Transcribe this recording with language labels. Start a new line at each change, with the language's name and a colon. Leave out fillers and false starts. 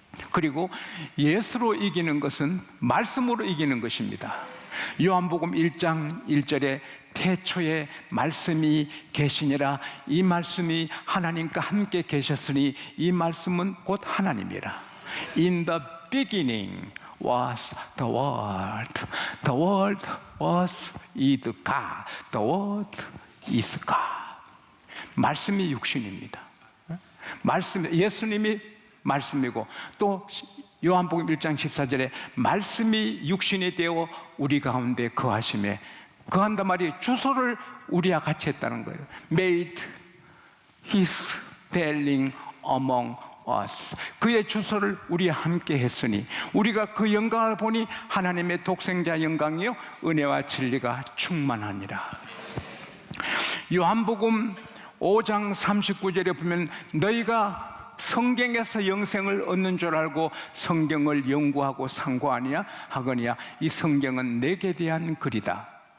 Korean: 그리고 예수로 이기는 것은 말씀으로 이기는 것입니다. 요한복음 1장 1절에 태초에 말씀이 계시니라. 이 말씀이 하나님과 함께 계셨으니 이 말씀은 곧 하나님이라.
English: In the beginning was the Word. The Word was with God. The Word is God.
Korean: 말씀이 육신입니다. 말씀, 예수님이 말씀이고 또 요한복음 1장 14절에 말씀이 육신이 되어 우리 가운데 거하심에 그 한단 말이 주소를 우리와 같이 했다는 거예요.
English: Made his dwelling among us.
Korean: 그의 주소를 우리와 함께 했으니 우리가 그 영광을 보니 하나님의 독생자 영광이요 은혜와 진리가 충만하니라. 요한복음 5장 39절에 보면 너희가 성경에서 영생을 얻는 줄 알고 성경을 연구하고 상고하니야 하거니와 이 성경은 내게 대한 글이다.